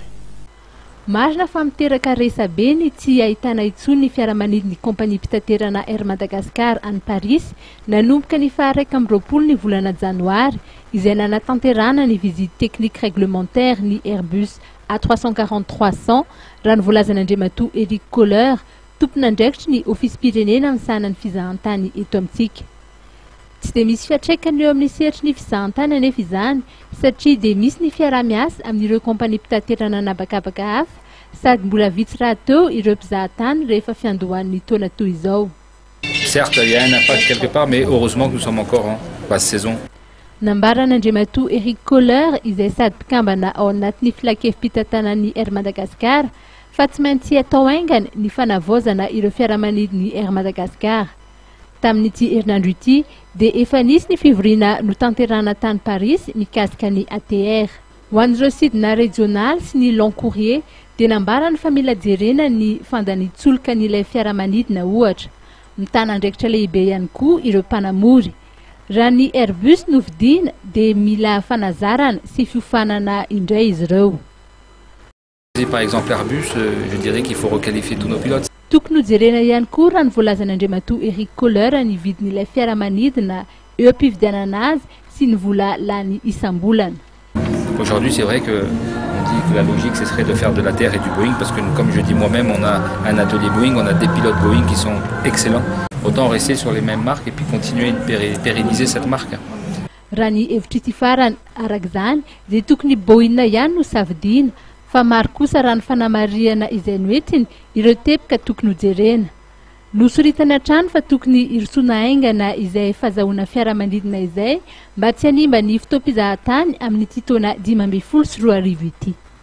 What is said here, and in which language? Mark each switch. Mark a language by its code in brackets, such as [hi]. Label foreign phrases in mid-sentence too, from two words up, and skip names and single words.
[mg] Marina fa miteraka resabe ny tsy ahitana intsony ny fiaramanidiny compagnie pitaterana Air Madagascar any Paris nanomboka ny faha 1 ny volana janoary izay nanatanterana ny [fr] visite technique réglementaire [mg] ny Airbus A340-300 raha ny voalazan'Andriamatoa Eric Kohler tompon'andraikitry ny ofisy pirenena amin'ny sahanan'ny fizahantany eto amintsika. Tsy de misy fiatraikany eo amin'ny sehatry ny fizahantany anefa izany satria de misy ny fiara-miasa amin'ireo compagnie pitaterana nabakabaka hafa sady mbola vitsy raha teo ireo mpizahatany rehefa fiandohan'ny taona toy izao. [fr] Certes, il y a un impact quelque part, mais heureusement que nous sommes encore en basse saison. [mg] Nambaran'Andriamatoa Eric Kohler izay sady mpikambana ao anatin'ny filakevim-pitantanan'ny Air Madagascar fa tsy maintsy atao aingany ny fanavaozana ireo fiaramanidiny Air Madagascar. Tamin'ity herinandro ity de efa nisy ny fivoriana no tanterana tany Paris mikasika ny ATR. Ho an'ireo sidina régional sy ny [fr] long courrier [mg] de nambarany fa mila jerena ny fandanitsoloka n'ilay fiaramanidina ohatra. Mitana andraikitra lehibe ihany koa ireo mpanamory. Raha ny Airbus no vidiana de mila fanazarana sy fiofanana indray izy ireo. [fr] Par exemple Airbus, je dirais qu'il faut requalifier tous nos pilotes. [mg] Tokony jerena ihany koa raha ny voalazan'Andriamatoa Eric Kohler ny vidin'ilay fiaramanidina eo am-pividianana azy sy ny vola lany isam-bolana. [fr] Aujourd'hui, c'est vrai que on dit que la logique ce serait de faire de la Terre et du Boeing parce que comme je dis moi-même, on a un atelier Boeing, on a des pilotes Boeing qui sont excellents. Autant rester sur les mêmes marques et puis continuer de pérenniser cette marque. [mg] Raha ny hevitry ty farany arak'izany de tokony Boeing ihany no safidiana fa maro kosa raha ny fanamariana izay noetiny ireo teboka tokony jerena. Nosoritany hatrany fa tokony irosona aingana izay fahazahoana fiaramanidina izay mba tsy hanimba ny fotoam-pizahatany amin'ity taona 2022 ity.